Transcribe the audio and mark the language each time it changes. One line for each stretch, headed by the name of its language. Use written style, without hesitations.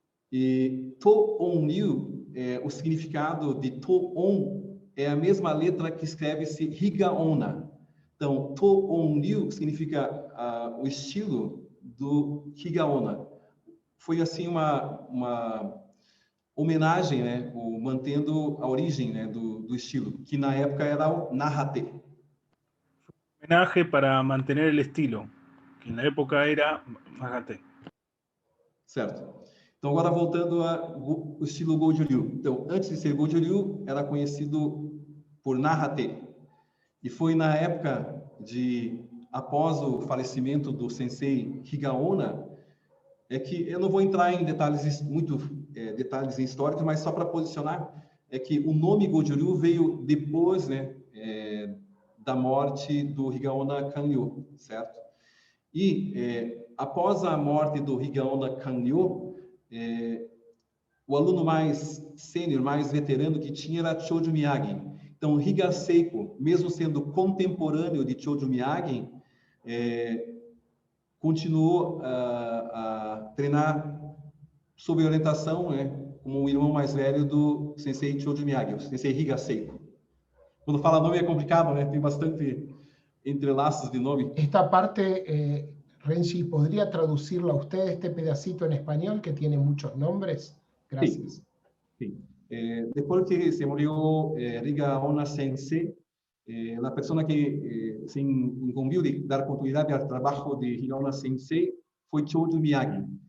Portuguese: E To-On-Ryu, o significado de To-On é a mesma letra que escreve-se Higaonna. Então, To-On-Ryu significa o estilo do Higaonna. Foi assim uma homenagem, né, mantendo a origem, né, do estilo, que na época era o Nahate.
Spanish: Homenaje para mantener el estilo, que
Portuguese: na época era
Spanish: Nahate.
Portuguese: Certo. Então, agora voltando ao estilo Goju-Ryu. Então, antes de ser Goju-Ryu, era conhecido por Nahate. E foi na época após o falecimento do sensei Higaonna, que eu não vou entrar em detalhes detalhes históricos, mas só para posicionar, que o nome Goju-Ryu veio depois, né, da morte do Higaonna Kanryo, certo? E após a morte do Higaonna Kanryo, o aluno mais sênior, mais veterano que tinha era Choju Miyagi. Então, Higaseiko, mesmo sendo contemporâneo de Choju Miyagi, continuou a treinar sob orientação, né, como o irmão mais velho do sensei Choju Miyagi, o sensei Higaseiko. Quando fala nome é complicado, né? Tem bastante entrelaços de nome.
Spanish: Esta parte, Renji, ¿podría traducirla usted, este pedacito en español que tiene muchos nombres? Gracias. Sí. Después que se murió Higaonna Sensei, la persona que se incumbió de dar continuidad al trabajo de Higaonna Sensei fue Choju Miyagi.